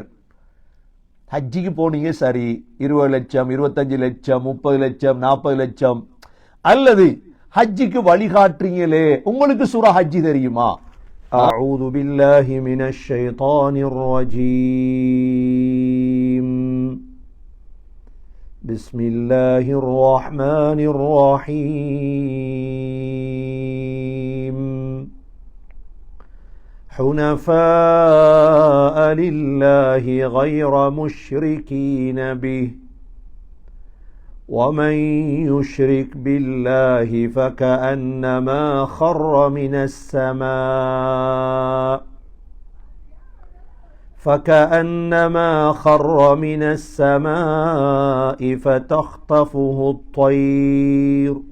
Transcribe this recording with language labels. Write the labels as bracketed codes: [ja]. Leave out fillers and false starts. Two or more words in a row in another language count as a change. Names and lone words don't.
[ta] ஹஜ்ஜிக்கு போனீங்க சரி, 20 லட்சம் 25 லட்சம் 30 லட்சம் 40 லட்சம், அல்லது ஹஜ்ஜிக்கு வழிகாட்டுறீங்களே, உங்களுக்கு சூரா ஹஜ்ஜி தெரியுமா? [ar] أعوذ بالله من الشيطان الرجيم. بسم الله الرحمن الرحيم. حنفاء لله غير مشركين به ومن يشرك بالله فكأنما خر من السماء فتخطفه الطير